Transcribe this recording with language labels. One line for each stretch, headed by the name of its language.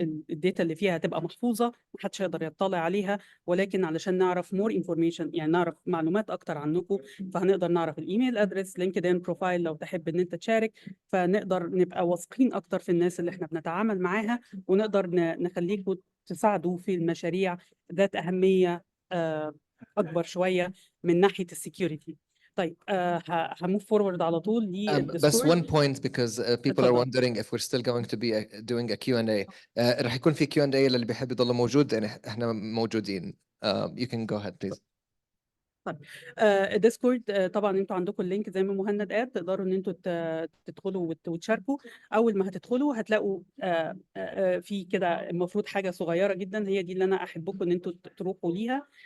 Arabic: الداتا اللي فيها تبقى محفوظه محدش يقدر يطلع عليها، ولكن علشان نعرف
English: more information
Arabic: يعني نعرف معلومات اكتر عنكم، فهنقدر نعرف
English: الايميل address, LinkedIn profile
Arabic: لو تحب ان انت تشارك، فنقدر نبقى واثقين اكتر في الناس اللي احنا بنتعامل معاها، ونقدر نخليكم تساعدوا في المشاريع ذات أهمية أكبر شوية من ناحية السكيورتي. طيب هموف فورورد على طول
English: بس one point because people are wondering if we're still going to be doing a Q&A.
Arabic: رح يكون في Q&A للي بيحب يضل موجود، يعني احنا موجودين.
English: You can go ahead please.
Arabic: طيب ديسكورد طبعا انتوا عندكم اللينك زي ما مهند قال، تقدروا ان انتوا تدخلوا وتشاركوا. اول ما هتدخلوا هتلاقوا في كده المفروض حاجه صغيره جدا، هي دي اللي انا احبكم ان انتوا تروحوا ليها.